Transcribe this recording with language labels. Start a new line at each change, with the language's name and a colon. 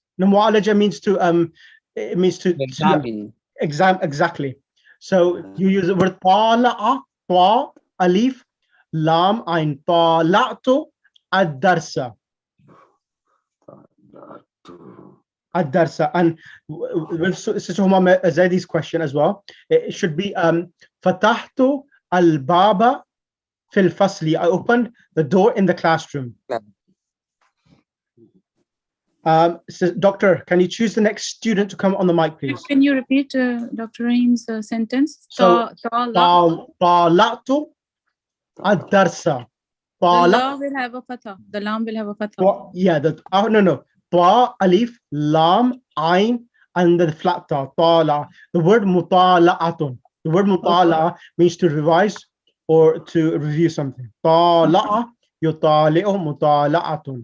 English: No, معالجة means to it means to examine. Exactly. So you use the word
Arabic: طالع, طا ألف لام عين طالعت الدرس. الدرس.
English: And with Sister Huma Zaidi's question as well, it should be
Arabic: فتحت الباب في الفصل.
English: I opened the door in the classroom. So Doctor, can you choose the next student to come on the mic, please? Can you repeat Dr. Rahim's sentence?
Arabic: So طالعت الدرس.
English: The law will have a fatha. The lam will have a fatha. Yeah, no.
Arabic: طا ألف لام عين
English: and the flat ta.
Arabic: طالع.
English: The word مطالعة. The word مطالعة means to revise or to review something.
Arabic: طالع يطالع مطالعة.